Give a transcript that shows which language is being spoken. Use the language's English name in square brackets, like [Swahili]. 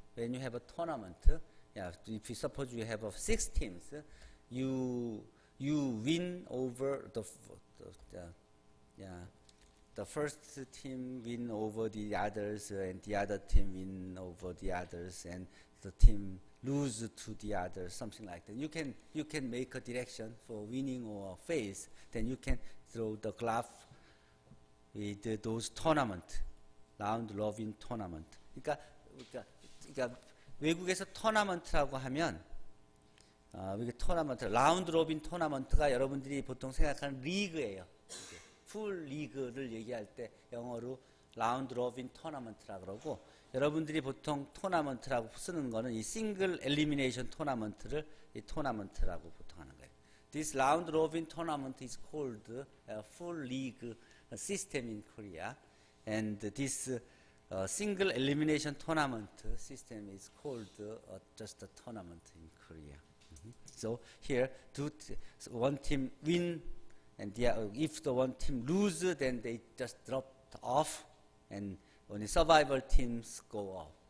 [English] When you have a tournament, if you suppose you have 6 teams, you win over the first team win over the others, and the other team win over the others, and the team lose to the others, something like that. You can make a direction for winning or fails. Then you can draw the graph with those tournament, round robin tournament. [Korean] 그러니까 외국에서 토너먼트라고 하면 토너먼트, 라운드 로빈 토너먼트가 여러분들이 보통 생각하는 리그예요. 풀 리그를 얘기할 때 영어로 라운드 로빈 토너먼트라고 그러고, 여러분들이 보통 토너먼트라고 쓰는 거는 이 싱글 엘리미네이션 토너먼트를 이 토너먼트라고 보통 하는 거예요. [English] This round robin tournament is called a full league system in Korea, and this single elimination tournament system is called just a tournament in Korea. So here, one team win, and if the one team lose, then they just drop off, and only survival teams go up.